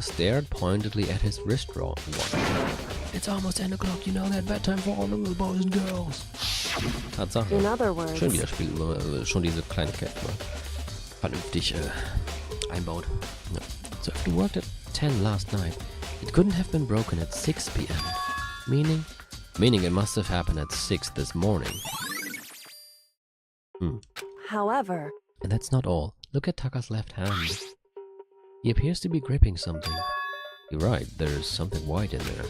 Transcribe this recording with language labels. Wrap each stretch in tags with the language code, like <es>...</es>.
<en>Stared pointedly at his wristwatch. It's almost 10 o'clock, you know that bedtime for all the little boys and girls.</en> <de>Tatsache.</de> <en>In other words,</en> <de>Schön, wie das Spiel schon diese Kleinigkeit mal vernünftig einbaut. Ja.</de> <en>So if it worked at 10 last night, it couldn't have been broken at 6 p.m. Meaning it must have happened at 6 this morning. however, And that's not all. Look at Taka's left hand. He appears to be gripping something. You're right, there's something white in there.</en>